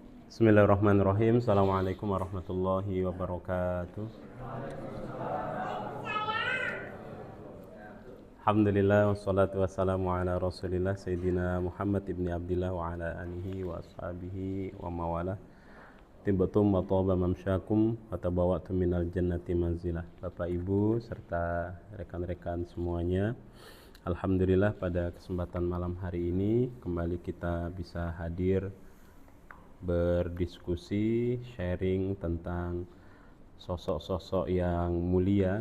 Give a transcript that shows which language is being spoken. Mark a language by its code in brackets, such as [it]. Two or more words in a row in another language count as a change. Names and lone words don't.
[ar] بسم الله الرحمن الرحيم. السلام عليكم ورحمة الله وبركاته. الحمد لله والصلاة والسلام على رسول الله سيدنا محمد بن عبد الله وعلى آله وأصحابه وموالاه. طبتم وطاب ممشاكم وتبوأتم من الجنة منزلا. [id] Bapak Ibu serta rekan-rekan semuanya, alhamdulillah pada kesempatan malam hari ini kembali kita bisa hadir berdiskusi, sharing tentang sosok-sosok yang mulia.